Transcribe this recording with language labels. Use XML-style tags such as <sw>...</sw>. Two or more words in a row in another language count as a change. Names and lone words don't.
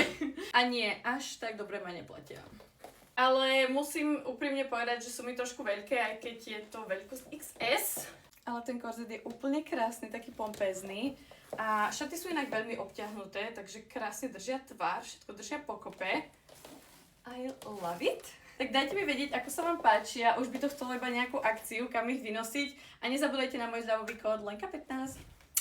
<sk>A nie, až tak dobre ma neplatia. Ale musím úprimne povedať, že sú mi trošku veľké, aj keď je to veľkosť XS. Ale ten korzet je úplne krásny, taký pompézny. A šaty sú inak veľmi obťahnuté, takže krásne držia tvár, všetko držia pokope.</sk> <en>I love it.</en> <sk>Tak dajte mi vedieť, ako sa vám páčia. Už by to chcelo iba nejakú akciu, kam ich vynosiť. A nezabudajte na môj zľavový kód Lenka15.</sk>